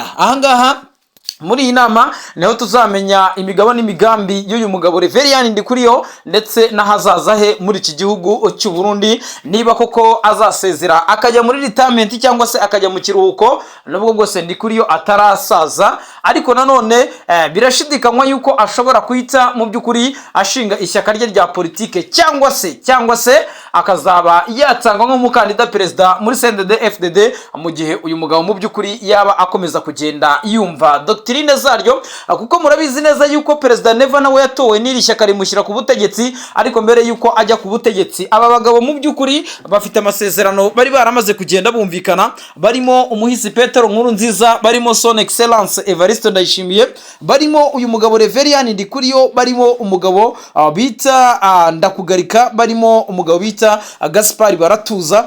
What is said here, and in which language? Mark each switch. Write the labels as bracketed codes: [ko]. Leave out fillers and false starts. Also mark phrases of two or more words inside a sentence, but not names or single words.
[rw] Ahangaha muri iyi nama niho tuzamenya imigabo n'imigambi y'uyu mugabo Reverien Ndikuriyo ndetse n'ahazaza he muri iki gihugu cy'u Burundi, niba koko azasezera akajya muri retirement cyangwa se akajya mu kiruhuko, nubwo bwose Ndikuriyo atarasaza. Ariko nanone birashidikanywa yuko ashobora kwita mu by'ukuri ashinga ishyaka rye rya politike, cyangwa se akazaba yatangwa nk'umukandida perezida muri CNDD FDD mu gihe uyu mugabo mu by'ukuri yaba akomeza kugenda yumva doctrine zaryo, kuko murabizi neza yuko perezida Neva nawe yatowe n'iri shyaka rimushyira ku butegetsi. Ariko mbere yuko ajya ku butegetsi, aba bagabo mu by'ukuri bafite amasezerano bari baramaze kugenda bumvikana, barimo umuhisi Petero Nkurunziza, barimo [fr] son excellence [rw] Evariste Ndayishimiye, barimo uyu mugabo Reverien Ndikuriyo, barimo umugabo bita Ndakugarika, barimo umugabo bita Gaspard Baratuza.